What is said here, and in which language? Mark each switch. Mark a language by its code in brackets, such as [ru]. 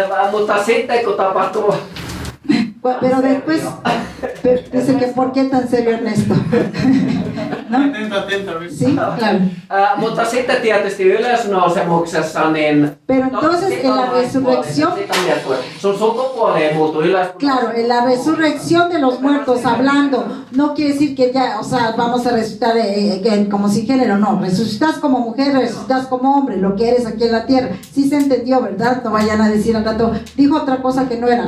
[fi] Mutta sitten kun tapahtuu... [es] Pero después dice que ¿por qué tan serio Ernesto? ¿No? Atento. Sí, claro. [fi] Mutta sitten tietysti ylösnousemuksessa, niin... [es] Pero entonces en la resurrección... [fi] Sun sukupuoli ei muutu [es] Claro, en la resurrección de los muertos hablando, no quiere decir que ya, o sea, vamos a resucitar como sin género, no. Resucitas como mujer, resucitas como hombre, lo que eres aquí en la tierra. Sí se entendió, ¿verdad? No vayan a decir al rato, dijo otra cosa que no era.